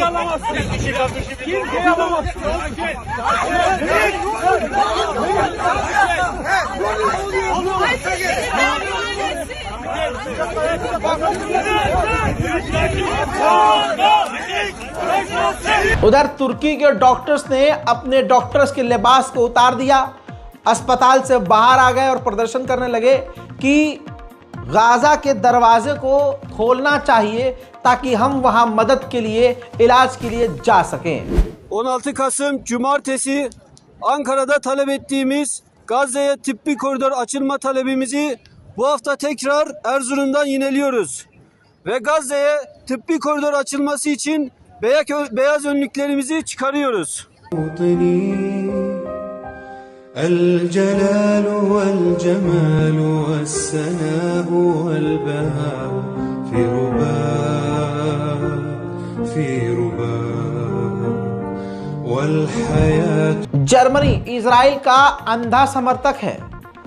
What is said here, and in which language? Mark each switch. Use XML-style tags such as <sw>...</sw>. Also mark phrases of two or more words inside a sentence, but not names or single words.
<tr>İkinci kardeşi bir</tr> <hi>उधर तुर्की के डॉक्टर्स ने अपने डॉक्टर्स के लिबास को उतार दिया, अस्पताल से बाहर आ गए और प्रदर्शन करने लगे कि गाजा के दरवाजे को खोलना चाहिए ताकि हम वहां मदद के लिए, इलाज के लिए जा सकें।</hi> <tr>16 Kasım Cumartesi Ankara'da talep ettiğimiz Gazze'ye tıbbi koridor açılma talebimizi bu hafta tekrar Erzurum'dan yineliyoruz. Ve Gazze'ye tıbbi koridor açılması için beyaz önlüklerimizi çıkarıyoruz.</tr> <ar>الجلال والجمال والسناء والبهاء في رباك والحياة।</ar> <hi>जर्मनी इजराइल का अंधा समर्थक है।</hi>